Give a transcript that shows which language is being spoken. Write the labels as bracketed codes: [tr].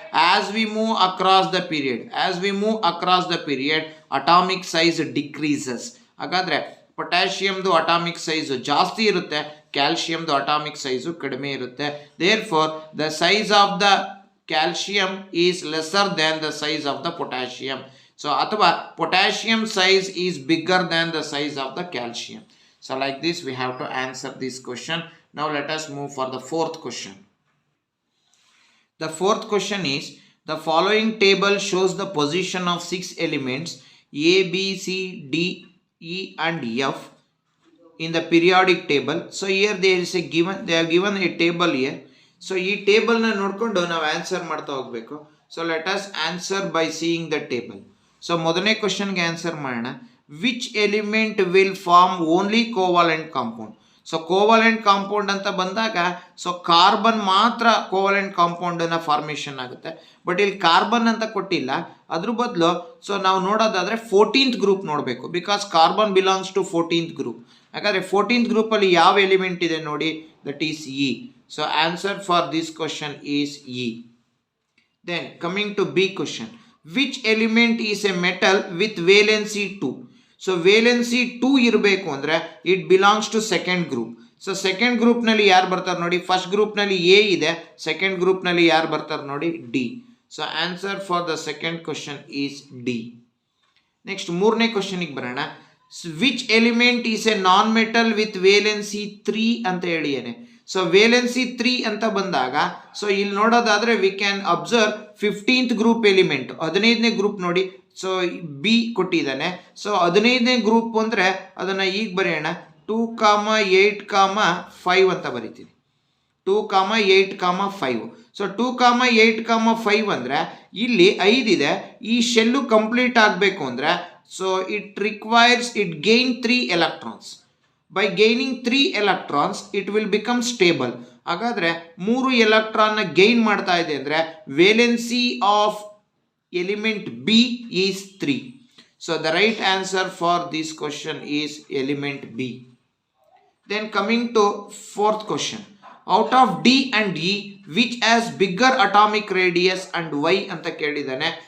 [en] As we move across the period, as we move across the period atomic size decreases. ಹಾಗಾದರೆ [kn] ಪೊಟ್ಯಾಷಿಯಮ್ದು atomic size ಜಾಸ್ತಿ ಇರುತ್ತೆ, ಕ್ಯಾಲ್ಶಿಯಮ್ದು atomic size ಕಡಿಮೆ ಇರುತ್ತೆ. [en] Therefore the size of the calcium is lesser than the size of the potassium. So ಅಥವಾ potassium size is bigger than the size of the calcium. So like this we have to answer this question. Now let us move for the fourth question. The fourth question is, the following table shows the position of 6 elements A, B, C, D, E and F in the periodic table. So here there is a given, they have given a table here. [kn] So ಈ table ನ ನೋಡ್ಕೊಂಡು ನಾವು answer ಮಾಡ್ತಾ ಹೋಗ್ಬೇಕು. [en] So let us answer by seeing the table. [kn] So ಮೊದಲನೇ ಕ್ವಶನ್ಗೆ answer ಮಾಡೋಣ. [en] Which element will form only covalent compound? [kn] So ಕೋವಾಲೆಂಟ್ compound ಅಂತ ಬಂದಾಗ ಸೊ ಕಾರ್ಬನ್ ಮಾತ್ರ ಕೋವಾಲೆಂಟ್ ಕಾಂಪೌಂಡನ್ನ ಫಾರ್ಮೇಷನ್ ಆಗುತ್ತೆ. ಬಟ್ ಇಲ್ಲಿ ಕಾರ್ಬನ್ ಅಂತ ಕೊಟ್ಟಿಲ್ಲ, ಅದ್ರ ಬದಲು ಸೊ ನಾವು ನೋಡೋದಾದರೆ 14th ಗ್ರೂಪ್ ನೋಡಬೇಕು. [en] because carbon belongs to [kn] 14th group. ಹಾಗಾದರೆ 14th ಗ್ರೂಪಲ್ಲಿ ಯಾವ ಎಲಿಮೆಂಟ್ ಇದೆ ನೋಡಿ, that is E. [en] So answer for this question is E. Then coming to B question, which element is a metal with valency 2? So valency 2 [kn] ಇರಬೇಕು ಅಂದರೆ [en] it belongs to second group. [kn] So second ಗ್ರೂಪ್ನಲ್ಲಿ ಯಾರು ಬರ್ತಾರೆ ನೋಡಿ, first ಗ್ರೂಪ್ನಲ್ಲಿ A ಇದೆ, second ಗ್ರೂಪ್ನಲ್ಲಿ ಯಾರು ಬರ್ತಾರೆ ನೋಡಿ, D. [en] So answer for the second question is D. [kn] Next ಮೂರನೇ ಕ್ವಶನಿಗೆ ಬರೋಣ. [en] Which element is a non metal with valency 3 ಅಂತ ಹೇಳಿಯೇನೆ. [kn] ಸೊ ವೇಲೆನ್ಸಿ 3 ಅಂತ ಬಂದಾಗ ಸೊ ಇಲ್ಲಿ ನೋಡೋದಾದರೆ we can observe 15th group element, 15ನೇ group ನೋಡಿ. ಸೊ ಬಿ ಕೊಟ್ಟಿದ್ದಾನೆ. ಸೊ 15ನೇ ಗ್ರೂಪ್ ಅಂದರೆ ಅದನ್ನು ಈಗ ಬರೆಯೋಣ, 2, 8, 5 ಅಂತ ಬರಿತೀನಿ. 2, 8, 5. ಸೊ 2, 8, 5 ಅಂದರೆ ಇಲ್ಲಿ 5 ಇದೆ. ಈ ಶೆಲ್ಲು ಕಂಪ್ಲೀಟ್ ಆಗಬೇಕು ಅಂದರೆ [en] So it requires it gain 3 electrons. By gaining 3 electrons it will become stable. [kn] ಹಾಗಾದರೆ 3 ಎಲೆಕ್ಟ್ರಾನ್ನ ಗೈನ್ ಮಾಡ್ತಾ ಇದೆ ಅಂದರೆ [en] Valency of element B is 3. So the right answer for this question is element B. Then coming to fourth question, out of D and E which has bigger atomic radius and why [kn] ಅಂತ ಕೇಳಿದ್ದಾನೆ.